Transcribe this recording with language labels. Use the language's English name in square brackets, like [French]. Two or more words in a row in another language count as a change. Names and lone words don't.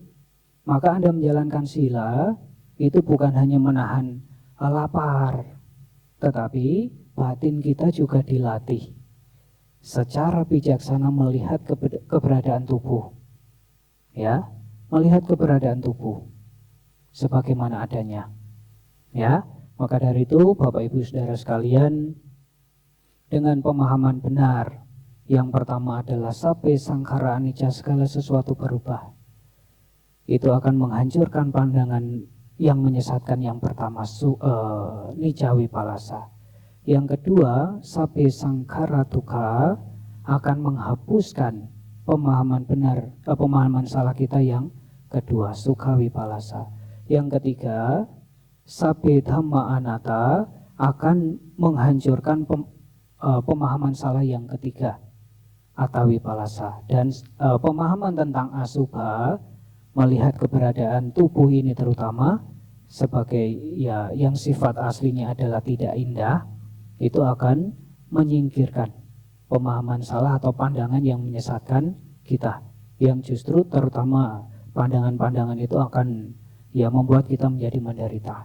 [Indonesian] Maka Anda menjalankan sila, itu bukan hanya menahan lapar, tetapi batin kita juga dilatih secara bijaksana melihat keberadaan tubuh. Ya, melihat keberadaan tubuh sebagaimana adanya. Ya, maka dari itu Bapak Ibu Saudara sekalian, dengan pemahaman benar, yang pertama adalah [Pali] sabbe sangkhara anicca, [Indonesian] segala sesuatu berubah. Itu akan menghancurkan pandangan yang menyesatkan yang pertama, [Pali] nicca wipallasa. [Indonesian] Yang kedua, [Pali] sabbe sangkhara dukkha, [Indonesian] akan menghapuskan pemahaman benar, pemahaman salah kita yang kedua, [Pali] sukha wipallasa. [Indonesian] Yang ketiga, [Pali] sabbe dhamma anatta, [Indonesian] akan menghancurkan pemahaman salah yang ketiga, [Pali] atta wipallasa. [Indonesian] Dan pemahaman tentang asubha, melihat keberadaan tubuh ini terutama sebagai ya yang sifat aslinya adalah tidak indah, itu akan menyingkirkan pemahaman salah atau pandangan yang menyesatkan kita, yang justru terutama pandangan-pandangan itu akan ya membuat kita menjadi menderita.